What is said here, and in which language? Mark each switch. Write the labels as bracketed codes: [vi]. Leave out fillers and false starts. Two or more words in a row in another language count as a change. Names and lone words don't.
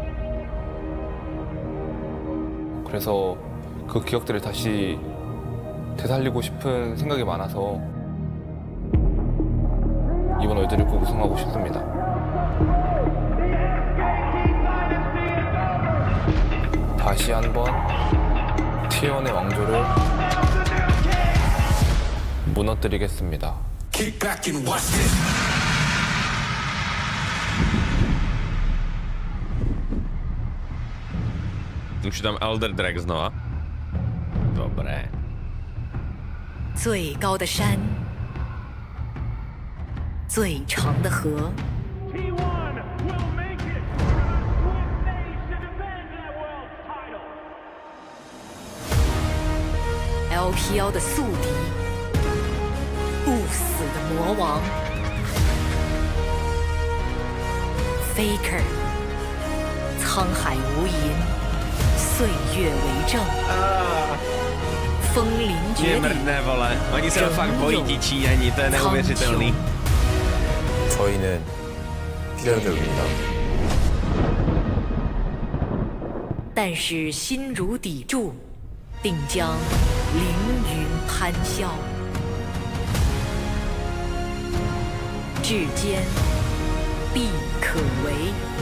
[ko] 그래서 그 기억들을 다시 되살리고 싶은 생각이 많아서 이번 월드를 꼭 우승하고 싶습니다. 다시 한번 T1의 왕조를 무너뜨리겠습니다. [en] Kick back and watch this. [cs] Už je tam Elder Drag znova. Dobré. [zh] 最高的山，最长的河。LPL 的宿敌，不死的魔王 Faker， 沧海无垠，岁月为证。风铃绝顶， [cs] Oni se fakt bojí ti Číňani, to je neuvěřitelný. [ko] 저희는 필요합니다. [zh] 但是心如砥柱，定将凌云攀霄。至坚必可为。